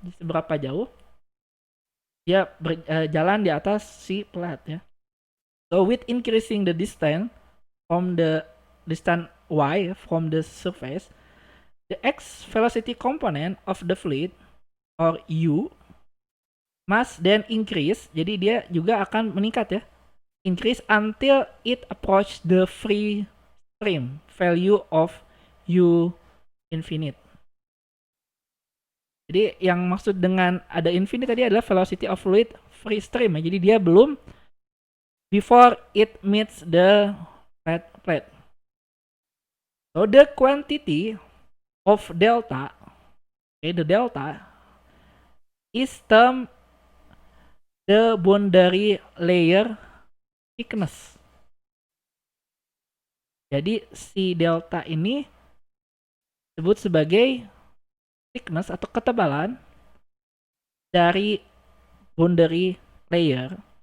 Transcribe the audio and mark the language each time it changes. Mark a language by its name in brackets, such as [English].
[Indonesian] Seberapa jauh dia berjalan di atas si plate ya. [English] So with increasing the distance from the distance y from the surface, the x velocity component of the fluid or u must then increase. [Indonesian] Jadi dia juga akan meningkat ya. [English] Increase until it approach the free stream value of u infinite. [Indonesian] Jadi yang maksud dengan ada infinite tadi adalah [English] velocity of fluid free stream [Indonesian] ya. Jadi dia belum [English] before it meets the plate. So the quantity of delta, okay, the delta is termed the boundary layer thickness. [Indonesian] Jadi si delta ini disebut sebagai thickness atau ketebalan dari boundary layer.